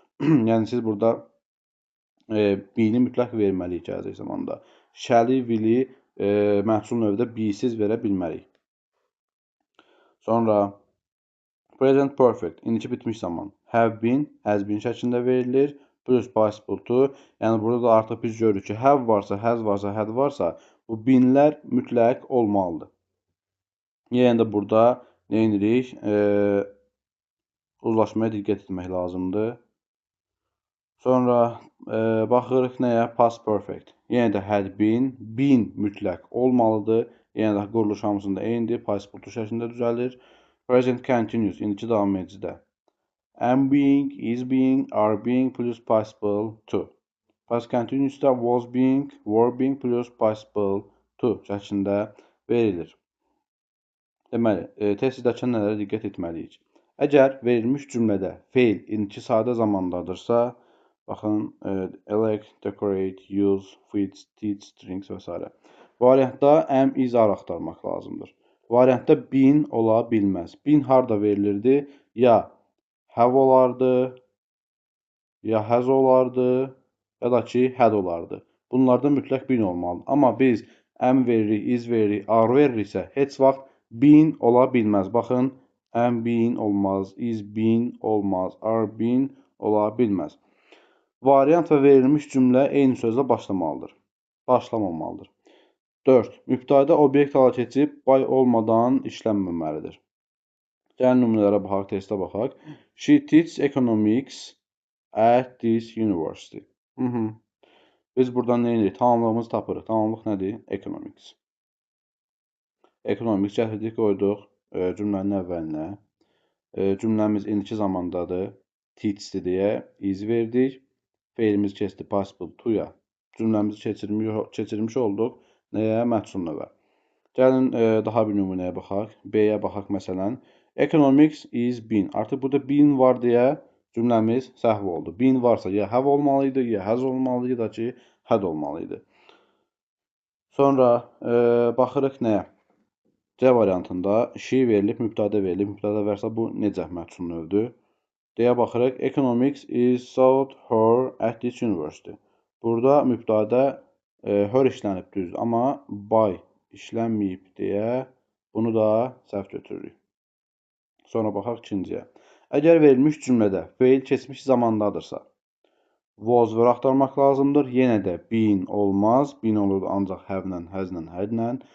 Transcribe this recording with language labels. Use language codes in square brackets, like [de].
[az] Yəni siz burada be-ni mütləq verməliyik gələcək zamanda. Shall-i, will-i məhsul növdə be-siz verə bilmərik. Sonra Present perfect, indiki bitmiş zaman. [en] Have been, has been [az] şəklində verilir. [en] Plus participle to. [az] Yəni burada da artıq biz görürük ki, have varsa, has varsa, had varsa, bu binlər mütləq olmalıdır. Yəni də burada nə edirik? Uzlaşmaya diqqət etmək lazımdır. Sonra baxırıq nəyə? Past perfect. Yəni də had been, been mütləq olmalıdır. Yəni də quruluş hamısında eynidir. Participle to şəklində düzəlir. Present continuous, indiki davam edicidə. [en] Am being, is being, are being plus participle to. [az] Past continuous'da [en] was being, were being [az] plus participle to şəklində verilir. Deməli, test edərkən nələrə diqqət etməliyik? Əgər verilmiş cümlədə feil indiki sadə zamandadırsa, baxın, elect, decorate, use, feed, teach, strings və s. Variantda am, is, are axtarmaq lazımdır. Variantda been ola bilməz. Been harda verilirdi? Ya have olardı, ya has olardı, ya da ki had olardı. Bunlarda mütləq been olmalıdır. Amma biz am veririk, is veririk, are veririksə, heç vaxt been ola bilməz. Baxın, [en] am been [az] olmaz, is been olmaz, are been ola bilməz. Variant və verilmiş cümlə eyni sözlə başlamalıdır. Başlamamalıdır. 4. Mübtəda obyekt hala keçib, by olmadan işlənməməlidir. Gəlin nümunələrə baxaq, testə baxaq. [en] She teaches economics at this university. [az] Biz buradan nə edirik? Tamamlığımızı tapırıq. Tamamlıq nədir? Economics. Economics gətirdik, qoyduq cümlənin əvvəlinə. Cümləmiz indiki zamandadır. Teach'dir deyə is verdik. Feilimiz keçdi participle to-ya. Cümləmizi keçirmiş olduq. Nəyə? Məhsul növə. Gəlin daha bir nümunəyə baxaq. B-yə baxaq məsələn. [en] Economics is been. [az] Artıq burada been var deyə cümləmiz səhv oldu. Been varsa ya have olmalıydı, ya has olmalıydı, ya da ki had olmalıydı. Sonra baxırıq nəyə? C variantında she verilib, mübtəda verilib. Mübtəda varsa bu necə məhsul növdür? Deyə baxırıq. [en] Economics is taught her at this university. [az] Burada mübtəda her işlənib düzdür. Amma by işlənməyib deyə bunu da səhv götürürük. Sonra baxaq ikinciyə. Əgər verilmiş cümlədə feil keçmiş zamandadırsa, was və axtarmaq lazımdır. Yenə də been olmaz. Been olur ancaq have-lə, has-lə, had-lə.